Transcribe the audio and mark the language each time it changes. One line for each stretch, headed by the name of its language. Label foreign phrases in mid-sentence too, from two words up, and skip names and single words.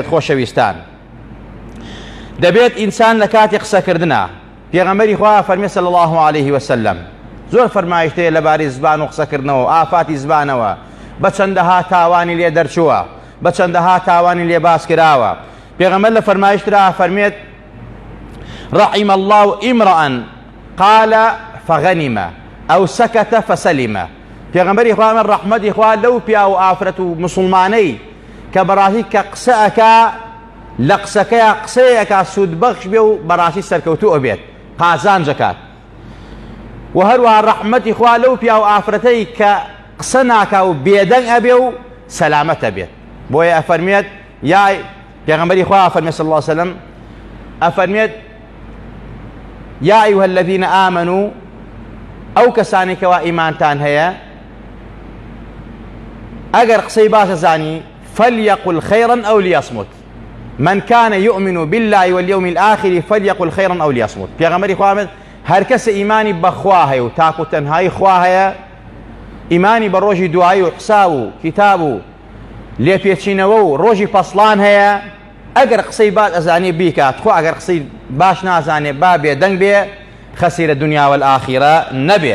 Central Kurdish: خۆشەویستان، دەبێت ئینسان لە کاتی قسەکردنە. پێغەمبەری خوا فەرمێ
Arabic: صلی الله عليه وسلم:
Central Kurdish: زۆر فەرمایشتەیە لەبارەی زبان و قسەکردنەوە و ئافاتی زبانەوە، بە چەندەها تاوانی لێ دەرچووە، بە چەندەها تاوانی لێ باس کراوە. پێغەمبەر لە فەرمایشترا فەرمێت:
Arabic: رحم الله امرأ قال فغنم أو سكت فسلم.
Central Kurdish: پێغەمبەری خوا من ڕەحمەتی خوا لەو پیا و ئافرەت و مسلمانەی کە بەڕاستی کە قسەکە لە قسەکەیە قسەیەکە سوودبەخش بێ و بەڕاستی سەرکەوتوو ئەبێت، قازانجەکات. و هەروەها ڕەحمەتی خوا لەو پیا و ئافرەتەی کە قسە ناکا و بێدەنگ ئەبێ و سەلامەتە بێت. بۆیە ئەفەرمێت، یا پێغەمبەری خوا ئەفەرمێت
Arabic: صلی الله عليه وسلم،
Central Kurdish: ئەفەرمێت:
Arabic: یا ئەیها الذین ئامنوا،
Central Kurdish: ئەو کەسانی کەوا ئیمانتان هەیە، ئەگەر قسەی باشە زانی،
Arabic: فليقل خيرا أو ليصمت. من كان يؤمن بالله واليوم الآخر فليقل خيرا أو ليصمت.
Central Kurdish: پێغەمبەری خوا فەرمێت هەر کەسە ئیمانی بەخوا هەیە و تاک و تەنهایی خوا هەیە، ئیمانی بە ڕۆژی دوایی و حساب و کتاب و لێپێچینەوە و ڕۆژی پەسڵان هەیە، ئەگەر قسەی باش ئەزانێ بیکات، خۆ ئەگەر قسەی باش نازانێ با بێدەنگ بێ،
Arabic: خەسیرە دنیا والآخرە
Central Kurdish: نەبێ.